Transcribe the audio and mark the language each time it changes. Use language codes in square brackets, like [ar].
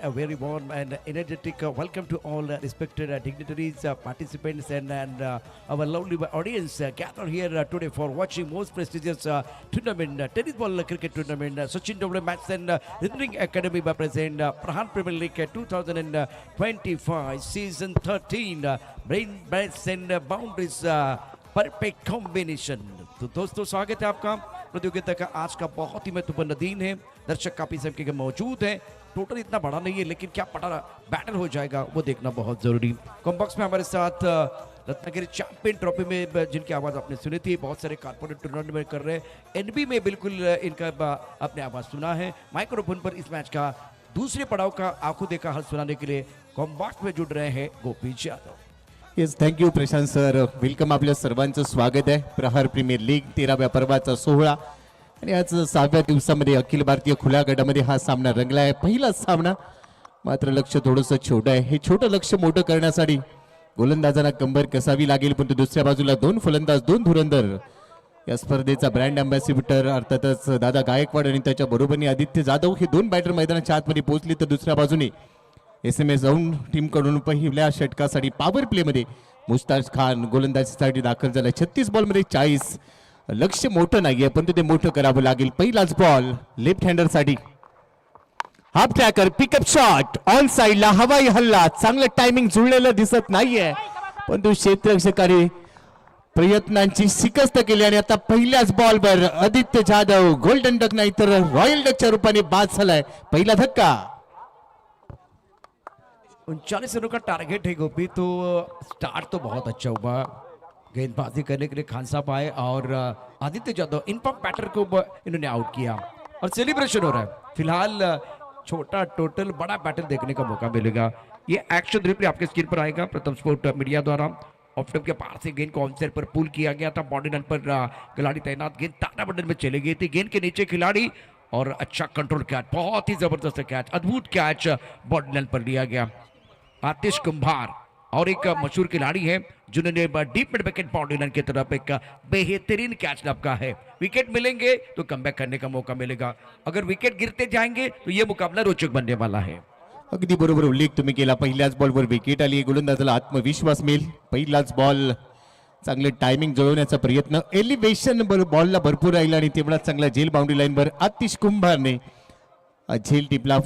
[en] A very warm and energetic welcome to all respected dignitaries, participants, and our lovely audience gathered here today for watching most prestigious tournament, tennis ball cricket tournament, Sachin W. Matson Ring Academy by present Prahar Premier League 2025 season 13. Brain, breaths, and boundaries. Perfect combination. [hi] तो दोस्तों स्वागत है आपका. प्रतियोगिता का आज का बहुत ही महत्वपूर्ण दिन है. दर्शक काफी संख्या के मौजूद हैं. टोटल इतना बड़ा नहीं है लेकिन क्या बड़ा बैटल हो जाएगा वो देखना बहुत जरूरी. कॉम्बॉक्स में हमारे साथ रत्नागिरी चैंपियन ट्रॉफी में जिनकी आवाज आपने सुनी थी, बहुत सारे कारपोरेट टूर्नामेंट में कर रहे हैं. एनबी में बिल्कुल इनका आपने आवाज सुना है. माइक्रोफोन पर इस मैच का दूसरे पड़ाव का आंखों देखा हल सुनाने के लिए कॉम्बॉक्स में जुड़ रहे हैं गोपी यादव. [en] Yes, thank you Prashant sir. Welcome. [mr] आपल्या सर्वांचं स्वागत आहे. प्रहार प्रीमियर लीग 13व्या पर्वाचा सोहळा आणि आज 6व्या दिवसामध्ये अखिल भारतीय खुल्या गटामध्ये हा सामना रंगला आहे. पहिलाच सामना, मात्र लक्ष थोडंसं छोटं आहे. हे छोटं लक्ष मोठं करण्यासाठी गोलंदाजांना कंबर कसावी लागेल. पण दुसऱ्या बाजूला 2 फलंदाज 2 धुरंधर. या स्पर्धेचा ब्रँड अँबॅसिडर अर्थातच दादा गायकवाड आणि त्याच्या बरोबरीने आदित्य जाधव हे 2 बॅटर मैदानाच्या आतमध्ये पोहोचले. तर दुसऱ्या बाजूने SMS जाऊन टीमकडून पहिल्या षटकासाठी पॉवर प्लेमध्ये मुस्ताज खान गोलंदाजीसाठी दाखल झाला. 36 बॉलमध्ये 40. लक्ष मोठं नाहीये पण ते मोठं करावं लागेल. पहिलाच बॉल लेफ्ट हँडर साठी. Half tracker pickup shot on साइडला हवाई हल्ला. चांगलं टायमिंग जुळलेलं दिसत नाहीये पण तो क्षेत्ररक्षकाने प्रयत्नांची शिकस्त केली आणि आता पहिल्याच बॉलवर आदित्य जाधव गोल्डन डक नाही तर रॉयल डकच्या रूपाने बाद झालाय. पहिला धक्का. [hi] 39 रनों का टारगेट है गोपी, तो स्टार्ट तो बहुत अच्छा हुआ. गेंदबाजी करने के लिए खान साहब आए और आदित्य जादव इनफॉर्म बैटर को इन्होंने आउट किया और सेलिब्रेशन हो रहा है. फिलहाल छोटा टोटल बड़ा बैटर देखने का मौका मिलेगा. ये एक्शन रिप्ले आपके स्क्रीन पर आएगा. प्रथम स्पोर्ट मीडिया द्वारा ऑफ स्टंप के पार से गेंद को ऑन साइड पर पुल किया गया था. बॉडी रन पर खिलाड़ी तैनात. गेंद तारा बंडल में चली गई थी. गेंद के नीचे खिलाड़ी और अच्छा कंट्रोल कैच, बहुत ही जबरदस्त कैच, अद्भुत कैच बॉडी रन पर लिया गया. आतिश कुंभार और एक मशहूर खिलाड़ी है जिन्होंने deep mid wicket body run की तरफ एक बेहतरीन कैच लपका है. विकेट मिलेंगे तो कमबैक करने का मौका मिलेगा. अगर विकेट गिरते जाएंगे तो ये मुकाबला रोचक बनने वाला है. [mr] अगदी बरोबर उल्लेख तुम्ही केला. पहिल्याच बॉलवर विकेट आली. गोलंदाजाला आत्मविश्वास मिळेल. पहिलाच बॉल चांगले टायमिंग जुळवण्याचा प्रयत्न. एलिव्हेशन बॉलला भरपूर राहिला आणि तेवढा चांगला झेल बाउंड्री लाईनवर आतिश कुंभारने झेल टिपला.